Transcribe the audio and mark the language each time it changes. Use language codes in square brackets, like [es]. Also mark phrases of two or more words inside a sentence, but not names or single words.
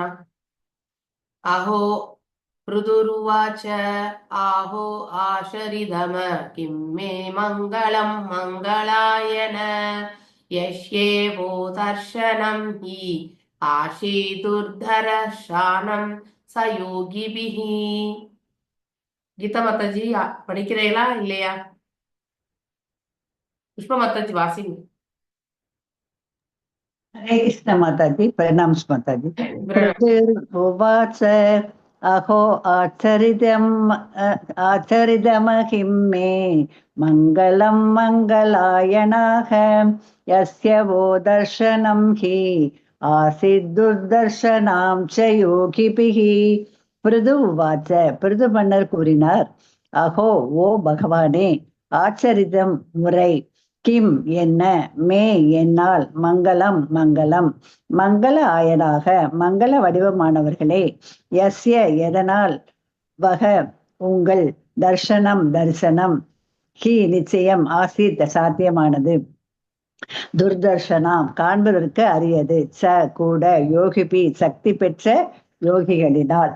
[sa] अहो रुतुरुवाच्च आहो आशरितम किम् मे मङ्गलम् मङ्गलायन यश्येवो दर्शनम् हि आशीदुर्दरशानम् चयोगिभिः. [ta] கீதா மாதாஜி படிக்கிறீங்களா இல்லையா? புஷ்ப மாதாஜி வாசிங்க. [hi] हरे कृष्ण माताजी. प्रणाम माताजी. [sa] उवाच अहो आचरितमहिं मे मङ्गलं मङ्गलायनाः यस्य वो दर्शनं हि आसीद्दुर्दर्शनां च योगिभिः. पृथु उवाच. [ta] பிருது மன்னர் கூறினார், அஹோ ஓ பகவானே, ஆச்சரிதம் முறை, கிம் என்ன, மே என்னால், மங்களம் மங்களம், மங்கள ஆயனாக மங்கள வடிவமானவர்களே, யஸ்ய எதனால், வக உங்கள், தர்ஷனம் தரிசனம், ஹி நிச்சயம், ஆசித் சாத்தியமானது, துர்தர்ஷனாம் காண்பதற்கு அரியது, ச கூட, யோகிபி சக்தி பெற்ற யோகிகளினால்.